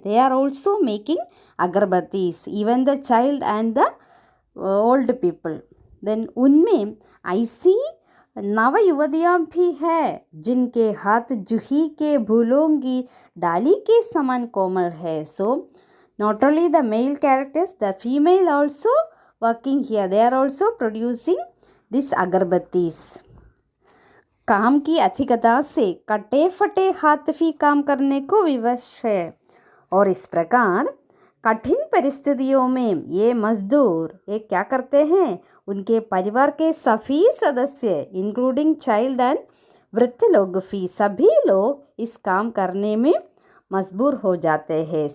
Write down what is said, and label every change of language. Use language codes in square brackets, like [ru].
[en] They are also making agarbattis, even the child and the old people. [hi] Then उनमें ऐसी नव युवतियाँ भी है जिनके हाथ जूही के फूलों की डाली के समान कोमल है। [en] So not only the male characters, the female also working here, they are also producing this agarbattis. [hi] काम की अधिकता से कटे फटे हाथ भी काम करने को विवश है, और इस प्रकार कठिन परिस्थितियों में ये मजदूर ये क्या करते हैं, उनके परिवार के सभी सदस्य इंक्लूडिंग चाइल्ड एंड वृद्ध लोग भी, सभी लोग इस काम करने में मजबूर हो जाते हैं।